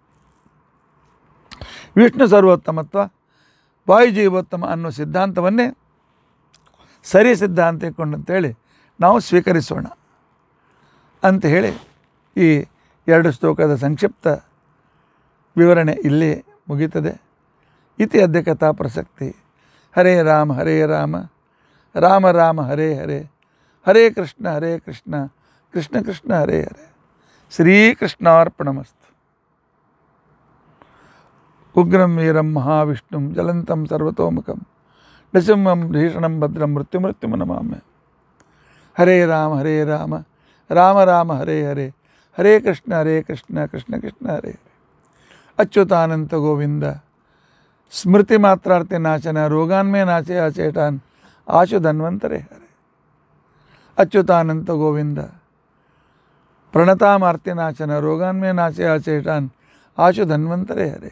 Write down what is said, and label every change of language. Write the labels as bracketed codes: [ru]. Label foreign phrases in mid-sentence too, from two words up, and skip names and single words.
[kn] ವಿಷ್ಣು ಸರ್ವೋತ್ತಮತ್ವ, ವಾಯುಜೀವೋತ್ತಮ ಅನ್ನೋ ಸಿದ್ಧಾಂತವನ್ನೇ ಸರಿ ಸಿದ್ಧಾಂತ ಇಟ್ಕೊಂಡಂತೇಳಿ ನಾವು ಸ್ವೀಕರಿಸೋಣ ಅಂತ ಹೇಳಿ ಈ 2 ಶ್ಲೋಕದ ಸಂಕ್ಷಿಪ್ತ ವಿವರಣೆ ಇಲ್ಲಿ ಮುಗೀತದೆ. [sa] ಇತಿ ಅದ್ಯ ಕಥಾ ಪ್ರಸಕ್ತಿ. ಹರೇ ರಾಮ ಹರೇ ರಾಮ, ರಾಮ ರಾಮ ಹರೇ ಹರೇ, ಹರೇ ಕೃಷ್ಣ ಕೃಷ್ಣ ಕೃಷ್ಣ ಹರೇ ಹರೇ. ಶ್ರೀಕೃಷ್ಣಾರ್ಪಣಮಸ್ತು. ಉಗ್ರಂ ವೀರಂ ಮಹಾವಿಷ್ಣುಂ ಜ್ವಲಂತಂ ಸರ್ವತೋಮುಖಂ ನೃಸಿಂಹಂ ಭೀಷಣಂ ಭದ್ರಂ ಮೃತ್ಯುಮೃತ್ಯುಂ ನಮಾಮ್ಯ. ಹರೇ ರಾಮ ರಾಮ ರಾಮ ಹರೇ ಹರೇ, ಹರೇ ಕೃಷ್ಣ ಕೃಷ್ಣ ಕೃಷ್ಣ ಹರೇ ಹರೇ. ಅಚ್ಯುತಾನಂತ ಗೋವಿಂದ ಸ್ಮೃತಿ ಮಾತ್ರಾರ್ಥಿ ನಾಚನ ರೋಗಾನ್ಮೇ ನಾಚೆ ಆಚೇಟಾನ್ ಆಶು ಧನ್ವಂತರೇ ಹರೇ. ಅಚ್ಯುತಾನಂತ ಗೋವಿಂದ ಪ್ರಣತಾಮಾರ್ತಿ ನಾಚನ ರೋಗಾನ್ಮೇ ನಾಚೆ ಆಚೇಟಾನ್ ಆಶು ಧನ್ವಂತರೇ ಹರೇ.